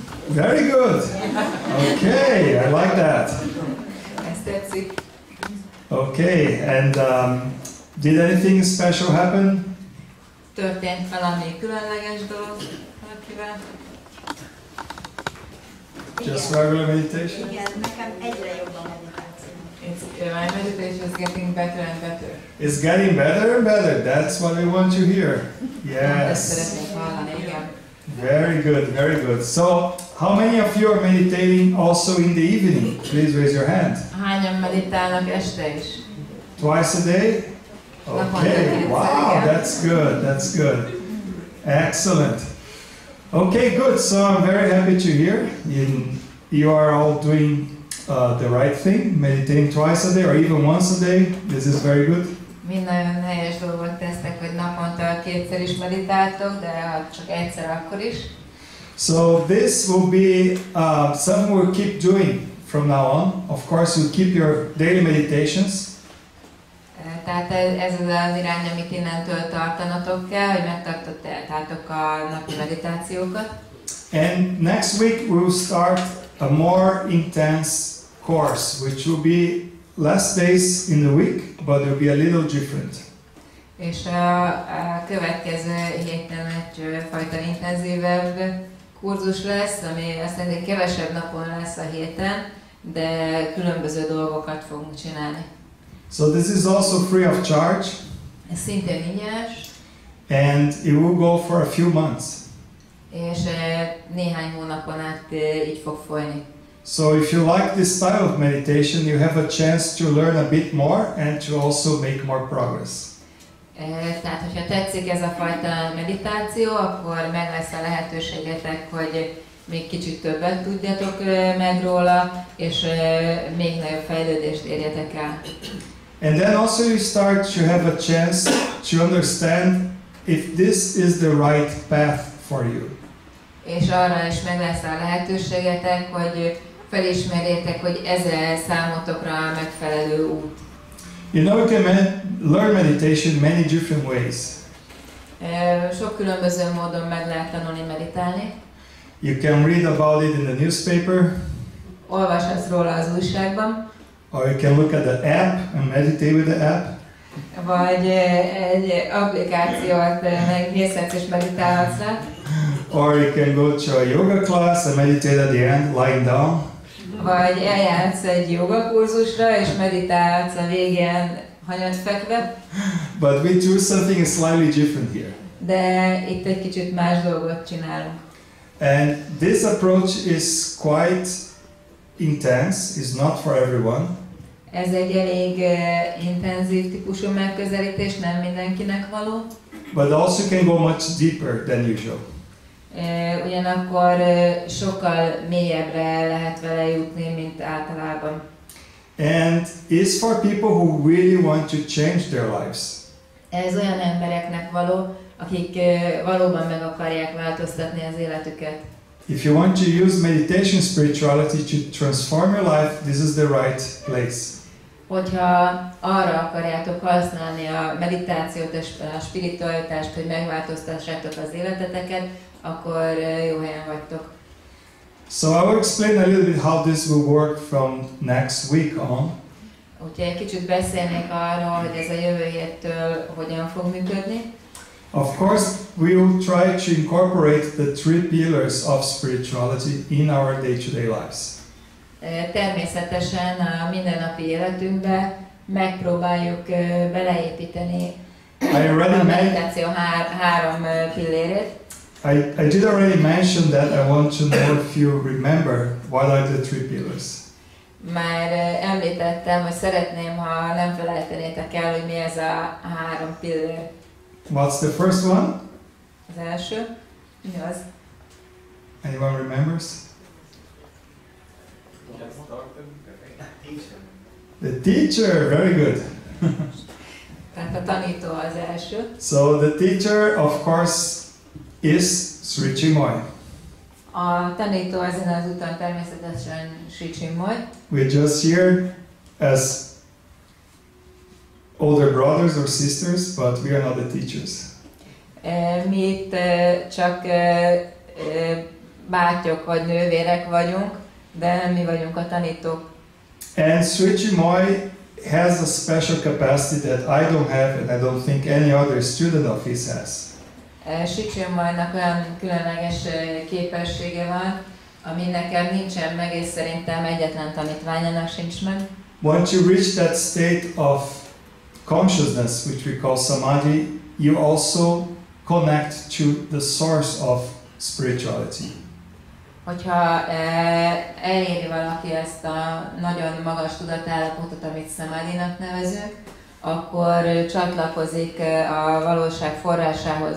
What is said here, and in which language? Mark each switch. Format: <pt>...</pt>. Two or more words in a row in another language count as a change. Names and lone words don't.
<en>Very good. Okay, I like that.</en> <hu>Ezt tetszik.</hu> <en>Okay, and did anything special happen?</en> <hu>Történt valami különleges dolog valakivel?</hu> <en>Just regular meditation?</en> <hu>Igen, nekem egyre jobb a meditáció.</hu> <en>My meditation is getting better and better. It's getting better and better. That's what we want to hear.</en> <hu>Ezt Yes. szeretnék hallani, igen.</hu> <en>Very good, very good. So, how many of you are meditating also in the evening? Please raise your hand. Hányan meditálnak este is? Twice a day? Okay, wow, that's good, that's good. Excellent. Okay, good. So I'm very happy to hear you are all doing the right thing, meditating twice a day or even once a day. This is very good.</en> <hu>Mind nagyon helyes dolgot tesznek, hogy naponta kétszer is meditáltok, de ha csak egyszer, akkor is.</hu> <en>So this will be something we'll keep doing from now on. Of course, you'll keep your daily meditations.</en> <hu>Tehát ez az irány, amit innentől tartanatok kell, hogy megtartottátok a napi meditációkat.</hu> <en>And next week we will start a more intense course, which will be less days in the week, but it will be a little different.</en> <hu>És a következő héten egyfajta intenzívebb kurzus lesz, ami azt jelenti, kevesebb napon lesz a héten, de különböző dolgokat fogunk csinálni.</hu> <en>So this is also free of charge.</en> <hu>Ez szintén ingyenes,</hu> <en>And it will go for a few months.</en> <hu>és néhány hónapon át így fog folyni.</hu> <en>So if you like this style of meditation, you have a chance to learn a bit more and to also make more progress.</en> <hu>Tehát, hogyha tetszik ez a fajta meditáció, akkor meg lesz a lehetőségetek, hogy még kicsit többet tudjatok meg róla, és még nagyobb fejlődést érjetek el.</hu> <en>And then also you start to have a chance to understand if this is the right path for you.</en> <hu>És arra is meg lesz a lehetőségetek, hogy felismerjétek, hogy ez számotokra a megfelelő út.</hu> <en>You know, you can learn meditation many different ways.</en> <hu>Sok különböző módon meg lehet tanulni meditálni.</hu> <en>You can read about it in the newspaper,</en> <hu>Olvashatsz róla az újságban,</hu> <en>or you can look at the app and meditate with the app.</en> <hu>vagy egy applikációt megnézhetsz és meditálhatsz rá.</hu> <en>Or you can go to a yoga class and meditate at the end, lying down.</en> <hu>Vagy eljársz egy jogakurzusra és meditálsz a végén hanyat fekve.</hu> <en>But we do something slightly different here.</en> <hu>De itt egy kicsit más dolgot csinálunk.</hu> <en>And this approach is quite intense, it's not for everyone.</en> <hu>Ez egy elég intenzív típusú megközelítés, nem mindenkinek való.</hu> <en>But also can go much deeper than usual.</en> <hu>Ugyanakkor sokkal mélyebbre lehet vele jutni, mint általában.</hu> <en>And it's for people who really want to change their lives.</en> <hu>Ez olyan embereknek való, akik valóban meg akarják változtatni az életüket.</hu> <en>If you want to use meditation spirituality to transform your life, this is the right place.</en> <hu>Hogyha arra akarjátok használni a meditációt, a spiritualitást, hogy megváltoztassátok az életeteket, akkor jó helyen vagytok.</hu> <en>So I will explain a little bit how this will work from next week on.</en> <hu>Úgyhogy egy kicsit beszélnék arról, hogy ez a jövő héttől hogyan fog működni.</hu> <en>Of course, we will try to incorporate the three pillars of spirituality in our day-to-day lives.</en> <hu>Természetesen a mindennapi életünkbe megpróbáljuk beleépíteni a meditáció három pillérét.</hu> <en>I did already mention that. I want to know if you remember what are the three pillars.</en> <hu>Már említettem, hogy szeretném, ha nem felejtenétek el, hogy mi ez a három pillér.</hu> <en>What's the first one?</en> <hu>Az első, mi az?</hu> <en>Anyone remembers? The teacher, very good.</en> <hu>Tehát a tanító az első.</hu> <en>So the teacher, of course, is Sri Chinmoy.</en> <hu>A tanító ezen az úton természetesen Sri Chinmoy.</hu> <en>We're just here as older brothers or sisters, but we are not the teachers.</en> <hu>Mi itt csak bátyok vagy nővérek vagyunk, de nem mi vagyunk a tanítók.</hu> <en>And Sri Chinmoy has a special capacity that I don't have and I don't think any other student of his has.</en> <hu>Sri Chinmoynak olyan különleges képessége van, ami nekem nincsen meg, és szerintem egyetlen tanítványának sincs meg.</hu> <en>Once you reach that state of consciousness, which we call samadhi, you also connect to the source of spirituality.</en> <hu>Hogyha eléri valaki ezt a nagyon magas tudatállapotot, amit samadhinak nevezünk, akkor csatlakozik a valóság forrásához,</hu>